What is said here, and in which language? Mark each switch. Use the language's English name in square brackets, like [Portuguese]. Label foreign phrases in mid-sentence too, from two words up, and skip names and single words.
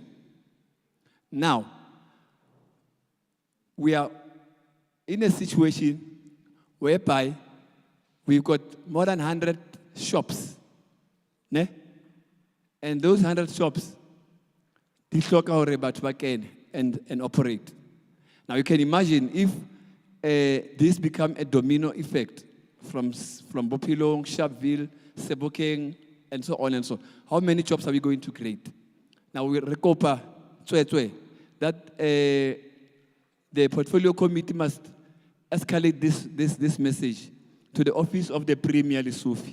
[English] Now, we are in a situation whereby we've got more than 100 shops, ne? And those 100 shops, they [Southern Sotho] hloka hore batho ba kene [English] and operate. Now you can imagine if this become a domino effect from Bopilong, Sharpeville, Sebokeng, and so on and so on. How many jobs are we going to create? Now we recopa that the Portfolio Committee must escalate this message to the office of the Premier Lesotho.